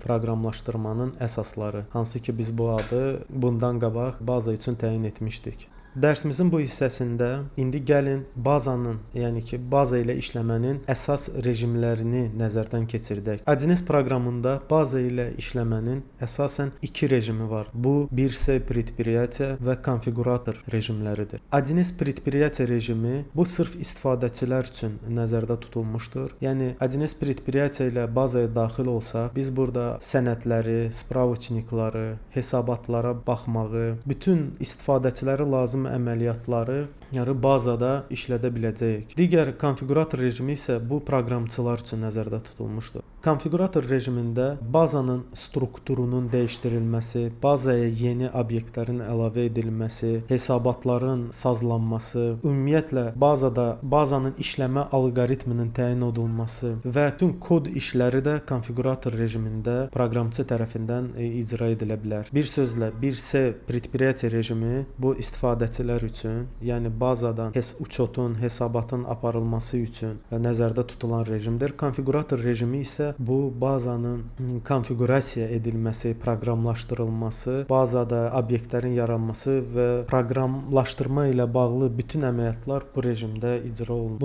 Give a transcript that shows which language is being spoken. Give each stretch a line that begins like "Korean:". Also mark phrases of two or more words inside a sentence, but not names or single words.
Azerbaijani: Proqramlaşdırmanın əsasları, hansı ki biz bu adı bundan qabaq baza üçün təyin etmişdik. Dərsimizin bu hissəsində indi gəlin bazanın, yəni ki, baza ilə işləmənin əsas rejimlərini nəzərdən keçirdək. 1С proqramında baza ilə işləmənin əsasən 2 rejimi var. Bu 1С предприятие və konfigurator rejimləridir. 1С предприятие rejimi bu sırf istifadəçilər üçün nəzərdə tutulmuşdur. Yəni 1С предприятие ilə bazaya daxil olsaq, biz burada sənədləri, spravçnikları, hesabatlara baxmağı, bütün istifadəçilərə lazım əməliyyatları bazada işlədə biləcəyik. Digər konfigurator rejimi isə bu proqramçılar üçün nəzərdə tutulmuşdur. Konfigurator rejimində bazanın strukturunun dəyişdirilməsi, bazaya yeni obyektlərin əlavə edilməsi, hesabatların sazlanması, ümumiyyətlə bazanın işləmə alqoritminin təyin olunması və bütün kod işləri də konfigurator rejimində proqramçı tərəfindən icra edilə bilər. Bir sözlə 1С предприятие rejimi bu istifadəçilər üçün, yəni bazadan uçotun, hesabatın aparılması üçün nəzərdə tutulan rejimdir. Konfigurator rejimi isə bu bazanın konfigurasiya edilməsi, proqramlaşdırılması, bazada obyektlərin yaranması və proqramlaşdırma ilə bağlı bütün əməliyyatlar bu rejimdə icra olunur.